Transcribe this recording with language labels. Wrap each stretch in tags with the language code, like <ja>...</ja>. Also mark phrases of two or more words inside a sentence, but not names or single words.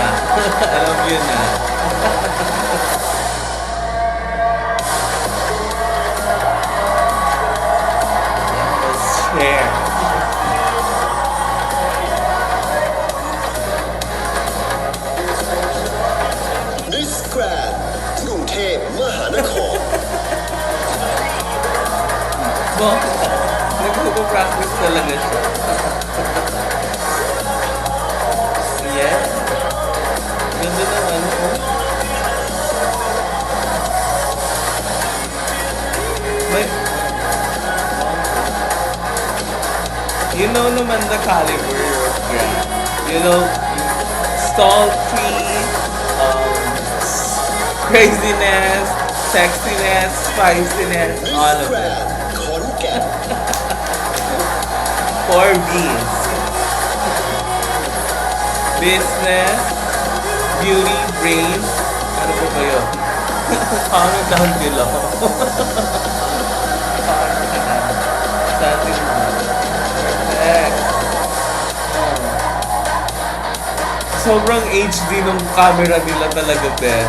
<tl>Alam yun na. Share. Miss Grand กรุงเทพมหานคร Bongga. Nagpo-practice talaga siya. Yeah. Ganda naman, oh. May...</tl> <en>You know naman the caliber of Grand. You know, salty, craziness, sexiness, spiciness, Miss all of it. Grand ขอนแก่น Four B's. Business, beauty, brains,</en> <tl>ano po ba yun?</tl> <en>Comment down below.</en> <tl>Sa ating</tl> <en>perfect.</en> <tl>Sobrang HD ng camera nila talaga, best.</tl>